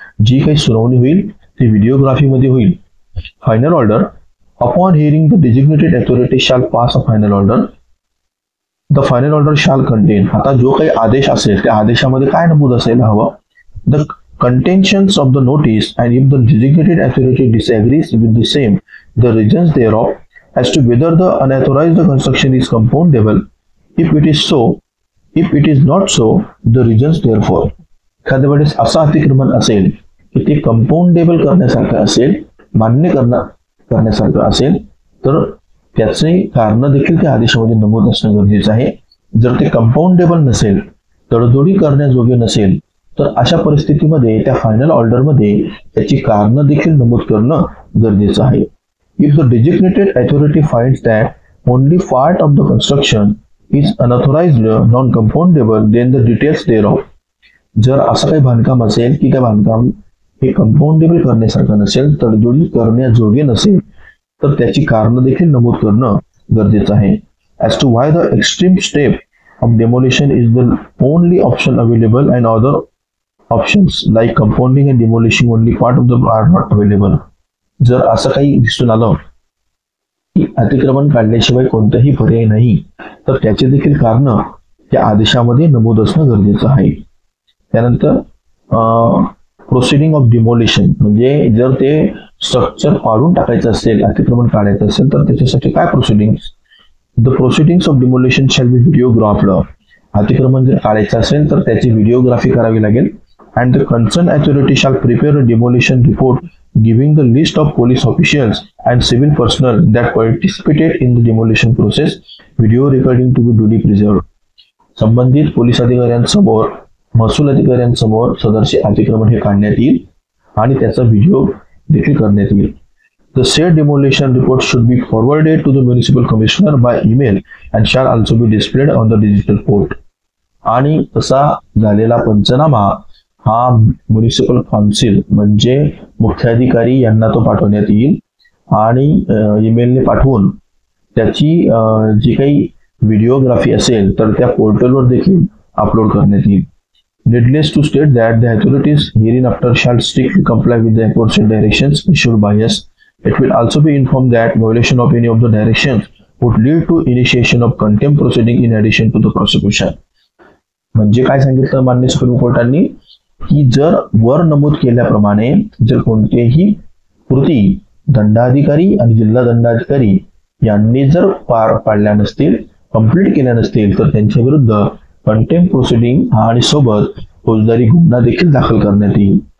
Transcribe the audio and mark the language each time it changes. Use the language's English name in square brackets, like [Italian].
[Marathi] जी काही सुनावणी होईल ती व्हिडिओग्राफीमध्ये होईल. [English] Final order upon hearing the designated authority shall pass a final order. The final order shall contain. [Marathi] आता जो काही आदेश असेल त्या आदेशामध्ये काय नमूद असायला हवं. [English] The contentions of the notice and if the designated authority disagrees with the same, the reasons thereof as to whether the unauthorized construction is compoundable. If it is so, if it is not so, the reasons therefore. [Marathi] एखाद्या वेळेस असं अतिक्रमण असेल की ते कंपाऊंडेबल करण्यासारखं असेल, मान्य करण्यासारखं असेल तर त्याचे कारण देखील त्या आदेशामध्ये नमूद असणं गरजेचं आहे. जर ते कंपाऊंडेबल नसेल, तडजोडी करण्याजोगे नसेल तर अशा परिस्थितीमध्ये त्या फायनल ऑर्डरमध्ये त्याची कारणं देखील नमूद करणं गरजेचं आहे. [English] If the designated authority finds that only part of the construction is unauthorized non compoundable then the details thereof. [Marathi] जर असं काही बांधकाम असेल की त्या बांधकाम हे कंपाऊंडेबल करण्यासारखं नसेल, तडजोडी करण्याजोगे नसेल तर त्याची कारणं देखील नमूद करणं गरजेचं आहे. [English] As to why the extreme step of demolition is the only option available and other options like compounding and demolishing only part of the are not available. [Marathi] जर असं काही दिसून आलं की अतिक्रमण काढल्याशिवाय कोणताही पर्याय नाही तर त्याचे देखील कारण त्या आदेशामध्ये नमूद असणं गरजेचं आहे. त्यानंतर प्रोसिडिंग ऑफ डिमोलिशन म्हणजे जर ते स्ट्रक्चर पाडून टाकायचं असेल, अतिक्रमण काढायचं असेल तर त्याच्यासाठी काय proceedings. [English] The proceedings of demolition shall be videographed. [Marathi] अतिक्रमण जर काढायचं असेल तर त्याची व्हिडिओग्राफी करावी लागेल. [English] And the concerned authority shall prepare a demolition report giving the list of police officials and civil personnel that participated in the demolition process. Video recording to be duly preserved. [Marathi] संबंधित police अधिकाऱ्यांसमोर, महसूल अधिकाऱ्यांसमोर सदरचे अतिक्रमण हे काढण्यात येईल आणि त्याचा व्हिडिओ देखील करण्यात येईल. [English] The said demolition report should be forwarded to the municipal commissioner by email and shall also be displayed on the digital port. [Marathi] आणि तसा झालेला पंचनामा हा म्युनिसिपल काउन्सिल म्हणजे मुख्याधिकारी यांना तो पाठवण्यात येईल आणि ईमेलने पाठवून त्याची जी काही व्हिडिओग्राफी असेल तर त्या पोर्टलवर देखील अपलोड करण्यात येईल. [English] Needless to state that the authorities hereinafter shall strictly comply with the aforesaid directions issued by us. It will also be informed that violation of any of the directions would lead to initiation of contempt proceeding in addition to the prosecution. [Marathi] म्हणजे काय सांगितलं माननीय supreme कोर्टाने की जर वर नमूद केल्याप्रमाणे जर कोणतेही कृती दंडाधिकारी आणि जिल्हा दंडाधिकारी यांनी जर पार पाडल्या नसतील, कंप्लीट केल्या नसतील तर त्यांच्या विरुद्ध कंटेम्प्ट प्रोसिडिंग आणि सोबत फौजदारी गुन्हा देखील दाखल करण्यात येईल.